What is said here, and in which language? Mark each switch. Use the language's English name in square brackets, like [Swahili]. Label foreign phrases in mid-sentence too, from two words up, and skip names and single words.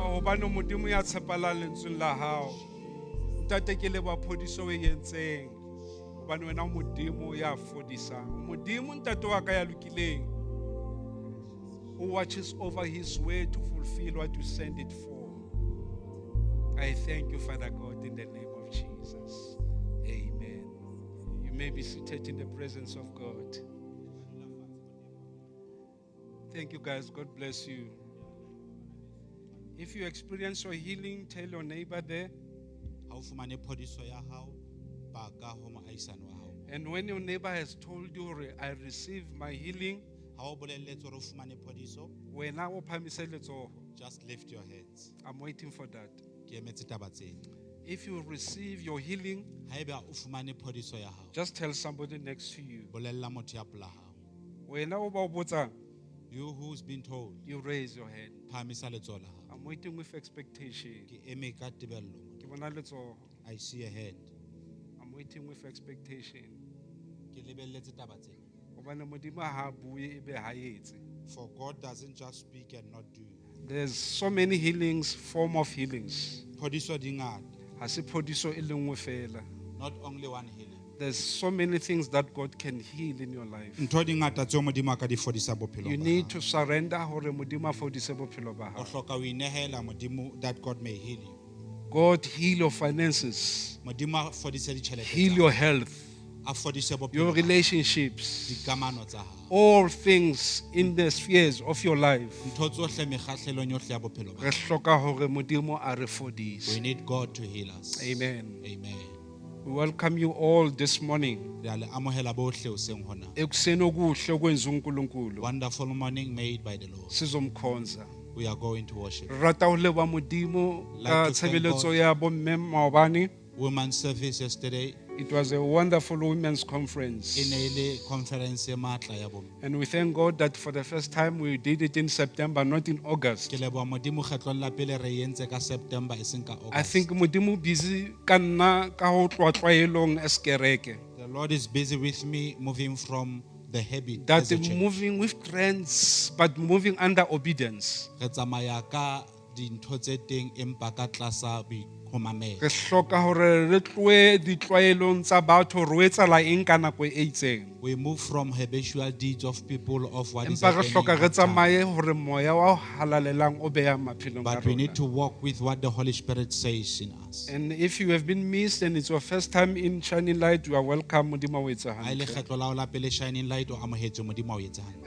[Southern Sotho] Hobane Modimo ya tshepahala lentsweng la hao. Ntate ke leboha phodiso o e entseng. Hobane wena o Modimo ya fodisang. Modimo ntate wa ka ya lokileng. [English] Who watches over his way to fulfill what you send it for. I thank you, Father God, in the name of Jesus. Amen. You may be seated in the presence of God. Thank you, guys. God bless you. If you experience your healing, tell your neighbor there. [Southern Sotho] Ha o fumane phodiso ya hao, baka ho moahisani wa hao. [English] And when your neighbor has told you, I receive my healing, [Southern Sotho] Ha o bolelletse hore o fumane phodiso, wena o phhamise letsoho. [English] just lift your heads. I'm waiting for that. [Southern Sotho] Ke emetse taba tsena. [English] If you receive your healing, [Southern Sotho] Haeba o fumane phodiso ya hao, [English] just tell somebody next to you. [Southern Sotho] bolella motho ya pela hao. Wena o ba o botsang, [English] You who's been told, you raise your hand. [Southern Sotho] phamisa letsoho la hao. [English] I'm waiting with expectation. [Southern Sotho] Ke eme ka tebello. Ke bona letsoho. [English] I see a hand. I'm waiting with expectation. [Southern Sotho] Ke lebelletse taba tsena. Hobane Modimo ha bue ebe ha etse. [English] For God doesn't just speak and not do. There's so many healings, form of healings. [Southern Sotho] Phodiso di ngata, Ha se phodiso e le nngwe fela. [English] not only one healing. There's so many things that God can heal in your life. [Southern Sotho] Ntho di ngata tseo Modimo a ka di fodisa bophelo [English] You [Southern Sotho] ba [English] need [Southern Sotho] hao. [English] to surrender [Southern Sotho] hore Modimo a fodise bophelo ba O hao. hloka ho inehela Modimo [English] that God may heal you. God heal your finances, [Southern Sotho] Modimo a fodise ditjhelete [English] heal [Southern Sotho] tsa [English] your [Southern Sotho] hao. [English] health, [Southern Sotho] A fodise bophelo [English] your [Southern Sotho] ba hao. [English] relationships, [Southern Sotho] Dikamano tsa hao. [English] all things in the spheres of your life. [Southern Sotho] Ntho tsohle mekgahlelong yohle ya bophelo ba Re hao. hloka hore Modimo a re [English] We [Southern Sotho] fodise. [English] need God to heal us. Amen. Amen. We welcome you all this morning. [Southern Sotho] Re a le amohela bohle hoseng hona. [Zulu] Ekuseni okuhle okwenza uNkulunkulu. [English] Wonderful morning made by the Lord. [Zulu] Sizomkhonza. [English] We are going to worship. [Southern Sotho] Re rata ho leboha Modimo ka [English] Like to thank [Southern Sotho] tshebeletso [English] God. [Southern Sotho] ya bomme maobane. [English] Women's service yesterday. It was a wonderful women's conference. [Southern Sotho] E ne le conference e matla ya bomme. [English] And we thank God that for the first time we did it in September, not in August. [Southern Sotho] Ke leboha Modimo kgetlong la pele re entse ka September e seng ka August. [English] I think [Southern Sotho] Modimo busy ka nna ka ho tloha tlwaelong as kereke. [English] The Lord is busy with me moving from the habit That as a church. moving with trends, but moving under obedience. [Southern Sotho] Re tsamaya ka dintho tse teng empa ka tlasa boikhomamelo. Re hloka hore re tlohe ditlwaelong tsa batho re etsala eng ka nako e itseng. [English] We move from habitual deeds of people of what is [Southern Sotho] Empa re [English] happening [Southern Sotho] hloka re [English] at time. [Southern Sotho] tsamaye hore moya wa ho halalelang o beha maphelong a [English] But we [Southern Sotho] rona. [English] need to walk with what the Holy Spirit says in us. And if you have been missed and it's your first time in Shining Light, you are welcome. [Southern Sotho] Modimo o etsa Ha e le hantle. kgetlo la hao la pele Shining Light o amohetse Modimo a o etsa hantle.